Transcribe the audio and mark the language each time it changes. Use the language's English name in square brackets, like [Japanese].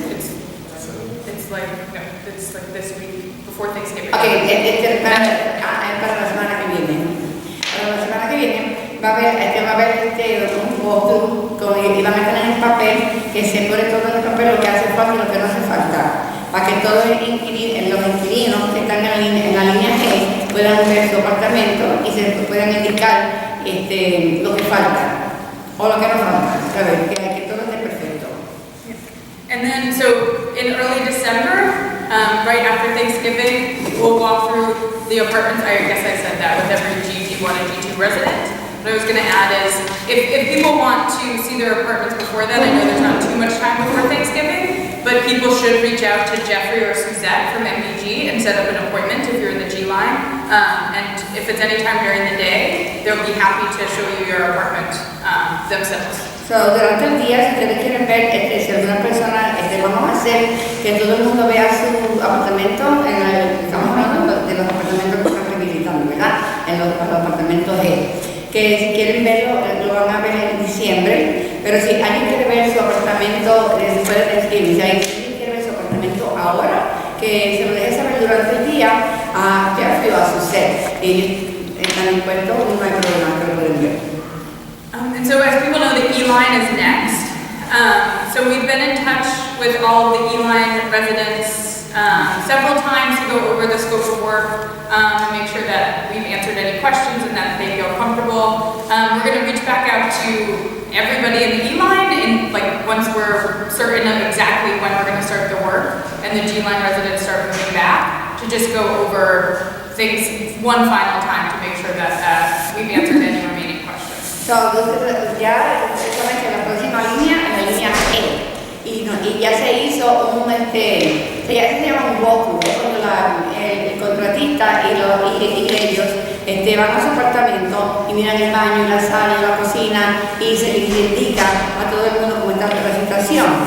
[English] It's like this week before Thanksgiving. [Spanish] Okay, para la semana que viene. Para la semana que viene va a haber un walkthrough y van a tener en papel que se pone todo en el papel lo que hace falta y lo que no hace falta, para que todos los inquilinos que están en la línea G puedan ver su apartamento y se puedan indicar lo que falta o lo que no falta, ¿sabes? Que todo esté perfecto. [English] And then, so in early December, right after Thanksgiving, we'll walk through the apartments. I guess I said that with every G1 and G2 resident. What I was going to add is, if people want to see their apartments before then, I know there's not too much time before Thanksgiving, but people should reach out to Jeffrey or Suzette from MBG and set up an appointment if you're in the G line. And if it's any time during the day, they'll be happy to show you your apartment themselves. [Spanish] So, durante el día, si ustedes quieren ver si alguna persona, vamos a hacer que todo el mundo vea su apartamento, estamos hablando de los apartamentos que están rehabilitando, ¿verdad? En los apartamentos G. Que si quieren verlo, lo van a ver en diciembre, pero si alguien quiere ver su apartamento después de Thanksgiving, si alguien quiere ver su apartamento ahora, que se lo deje saber durante el día a Jeffrey o a Suzette. Ellos están dispuestos, no hay problema, que lo pueden ver. [English] And so as people know, the E-line is next. So we've been in touch with all the E-line residents several times to go over the scope of work and make sure that we've answered any questions and that they feel comfortable. We're going to reach back out to everybody in the E-line once we're certain of exactly when we're going to start the work and the G-line residents start moving back to just go over things one final time to make sure that we've answered any remaining questions. [Spanish] So, ya saben que la próxima línea es la línea E y ya se hizo ya se llama un walkthrough, cuando el contratista y ellos van a su apartamento y miran el baño, la sala, la cocina y se les indica a todo el mundo cómo está la situación.